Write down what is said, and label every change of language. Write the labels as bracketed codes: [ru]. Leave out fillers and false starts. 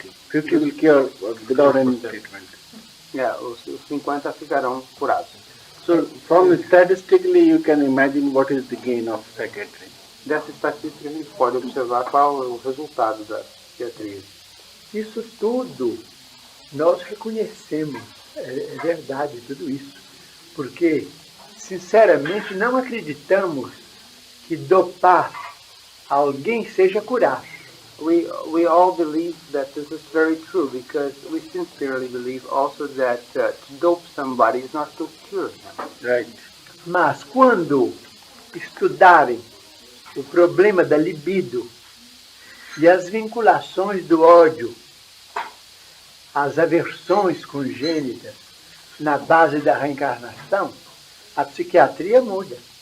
[en] 50 will cure without any treatment. [pt] os 50 ficarão curados. [en] So from statistically you can imagine what is the gain of psychiatry. [pt] Dessa estatística a gente pode observar qual é o resultado da psiquiatria. Isso tudo nós reconhecemos, é verdade tudo isso, porque, sinceramente, não acreditamos que dopar alguém seja curar. [en] We all believe that this is very true because we sincerely believe also that to dope somebody is not to cure them. Right. [pt] Mas quando estudarem o problema da libido e as vinculações do ódio, as aversões congênitas na base da reencarnação, a psiquiatria muda.